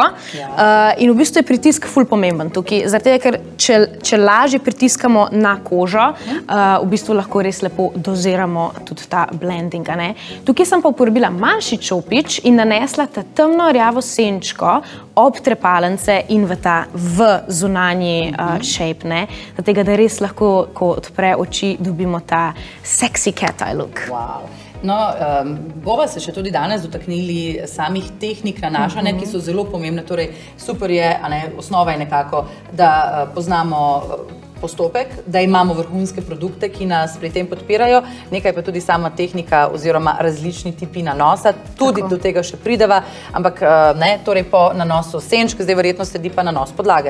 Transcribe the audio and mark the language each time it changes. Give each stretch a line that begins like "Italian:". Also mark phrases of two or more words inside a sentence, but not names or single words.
Slovenian: In v bistvu je pritisk ful pomemben tukaj, zato ker če lažje pritiskamo na kožo, v bistvu lahko res lepo doziramo tudi ta blending, a ne. Tukaj sem pa uporabila manjši čopič in nanesla ta temno rjavo senčko ob trepalnice in v ta zunanji shape, ne. Zato da res lahko, ko odpre oči, dobimo ta
English: sexy cat eye look.
Slovenian: Wow. No, bova se še tudi danes dotaknili samih tehnik nanašanja, ki so zelo pomembne, torej super je, osnova je nekako, da poznamo postopek, da imamo vrhunske produkte, ki nas pri tem podpirajo, nekaj pa tudi sama tehnika oziroma različni tipi nanosa, tudi do tega še prideva, ampak torej po nanosu senčk, zdaj verjetno sledi pa nanos podlage.